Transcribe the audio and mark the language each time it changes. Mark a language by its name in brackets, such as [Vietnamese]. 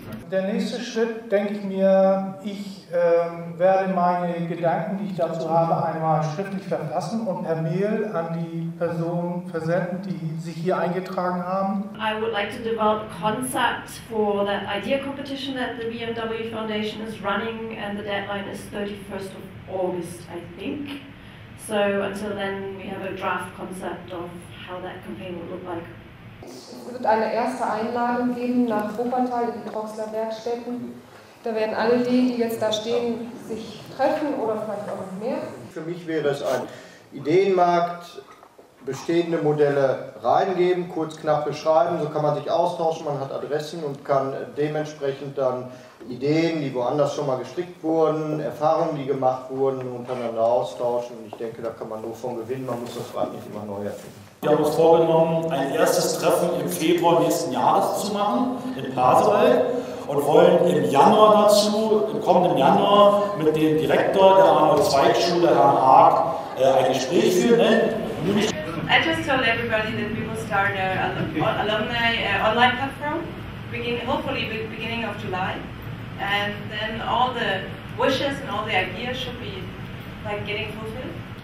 [German] Der nächste Schritt, denke ich mir, ich werde meine Gedanken, die ich dazu habe, einmal schriftlich verfassen und per Mail an die Personen versenden, die sich hier eingetragen haben. [English] I would like to develop a concept for that idea competition that the BMW Foundation is running, and the deadline is 31st of August, I think. So until then we have a draft concept of how that campaign would look like. [German] Es wird eine erste Einladung geben nach Wuppertal in die Troxler Werkstätten. Da werden alle die jetzt da stehen, sich treffen oder vielleicht auch noch mehr. Für mich wäre es ein Ideenmarkt, bestehende Modelle reingeben, kurz knapp beschreiben, so kann man sich austauschen, man hat Adressen und kann dementsprechend dann Ideen, die woanders schon mal gestrickt wurden, Erfahrungen, die gemacht wurden, untereinander austauschen. Und ich denke, da kann man nur von gewinnen, man muss das Rad nicht immer neu erfinden. Wir haben uns vorgenommen, ein erstes Treffen im Februar nächsten Jahres zu machen, in Pasewalk, und wollen im Januar dazu, im kommenden Januar, mit dem Direktor der Arnold-Zweig-Schule, Herrn Haag, ein Gespräch führen. [English] I just told everybody that we will start an alumni online platform, hopefully beginning of July, and then all the wishes and all the ideas should be like getting fulfilled.